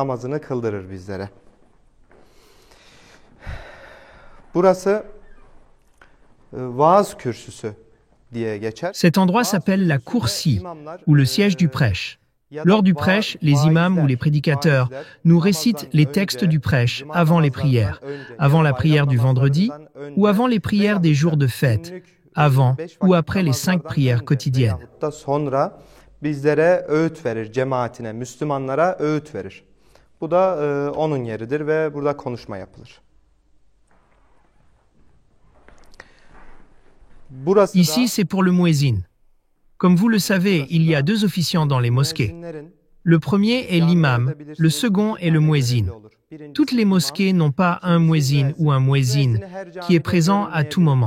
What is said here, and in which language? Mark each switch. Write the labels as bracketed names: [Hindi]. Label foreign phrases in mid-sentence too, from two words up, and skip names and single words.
[French] Cet endroit s'appelle la Kursi, ou le siège du prêche. Lors du prêche, les imams ou les prédicateurs nous récitent les textes du prêche avant les prières, avant la prière du vendredi ou avant les prières des jours de fête, avant ou après les 5 prières quotidiennes. [Turkish] Bizlere öğüt verir, cemaatine, Müslümanlara öğüt verir. Bu da onun yeridir ve burada konuşma yapılır. [French] Ici, c'est pour le muezzin. Comme vous le savez, il y a 2 officiants dans les mosquées. Le premier est l'imam, le second est le muezzin. Toutes les mosquées n'ont pas un muezzin ou un muezzin qui est présent à tout moment.